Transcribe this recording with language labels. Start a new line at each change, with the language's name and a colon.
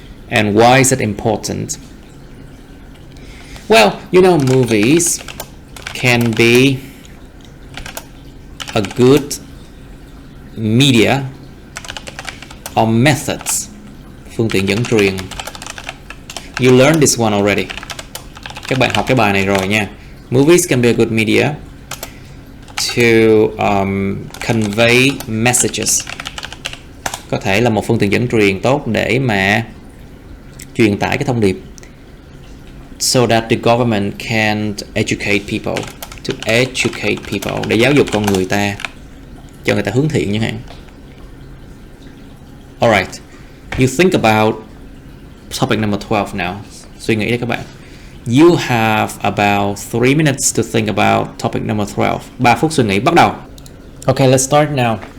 English: And why is it important? Well, you know, movies can be a good media or methods,
Vietnamese: phương tiện dẫn truyền.
English: You learned this one already.
Vietnamese: Các bạn học cái bài này rồi nha.
English: Movies can be a good media to convey messages.
Vietnamese: Có thể là một phương tiện dẫn truyền tốt để mà truyền tải cái thông điệp.
English: So that the government can educate people. To educate people.
Vietnamese: Để giáo dục con người ta. Cho người ta hướng thiện chẳng hạn.
English: Alright. You think about topic number 12 now.
Vietnamese: Suy nghĩ đi các bạn.
English: You have about 3 minutes to think about topic number 12.
Vietnamese: 3 phút suy nghĩ, bắt đầu.
English: Okay, let's start now.